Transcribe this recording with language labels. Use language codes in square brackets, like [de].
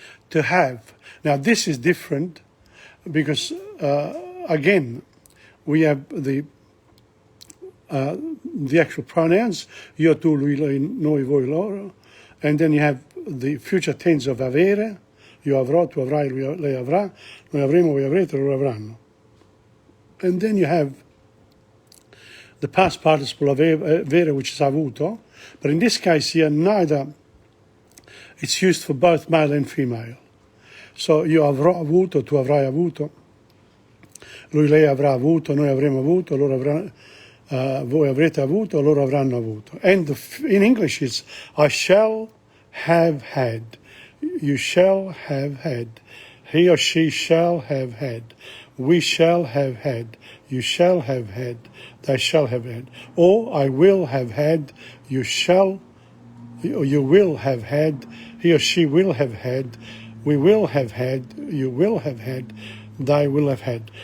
[en] To have. Now this is different because again we have the actual pronouns [it] io, tu, lui, lei, noi, voi, loro, [en] and then you have the future tense of avere, [it] io avrò, tu avrai, lei avrà, noi avremo, voi avrete, loro avranno. [en] And then you have the past participle of avere, which is avuto, but in this case here neither, it's used for both male and female. [it] So io avrò avuto, tu avrai avuto, lui, lei avrà avuto, noi avremo avuto, loro avranno, voi avrete avuto, loro avranno avuto. [en] And in English it's I shall have had, you shall have had, he or she shall have had, we shall have had, you shall have had, they shall have had, or I will have had, you shall, or you will have had, he or she will have had, we will have had, you will have had, they will have had.